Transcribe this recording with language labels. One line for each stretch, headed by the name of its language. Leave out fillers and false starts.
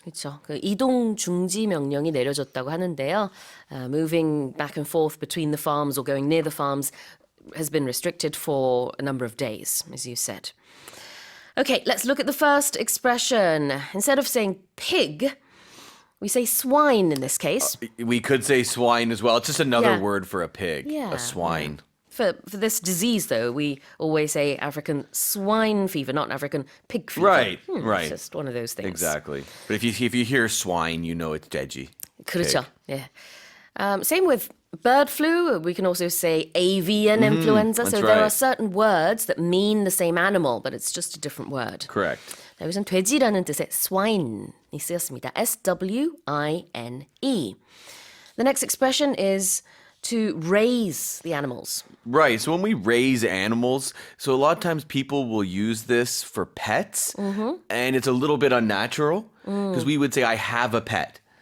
Korean: 그렇죠. 그 이동 중지 명령이 내려졌다고 하는데요.
English: Moving back and forth between the farms or going near the farms has been restricted for a number of days, as you said. Okay, let's look at the first expression. Instead of saying pig, we say swine in this case. We could say swine as well. It's just another Yeah. word for a pig. Yeah, A swine. For this disease, though, we always say African swine fever, not African pig fever. Right, right. It's just one of those things. Exactly. But if you hear swine, you know it's deji.
Korean: 그렇죠.
English: Yeah. Same with bird flu. We can also say avian influenza. So that's there are right. certain words that mean the same animal, but it's just a different word. Correct.
Korean: 여기서는 돼지라는 뜻의 swine이 쓰였습니다.
English: S-W-I-N-E. The next expression is to raise the animals. Right. So when we raise animals, so a lot of times people will use this for pets, and it's a little bit unnatural because we would say, I have a pet,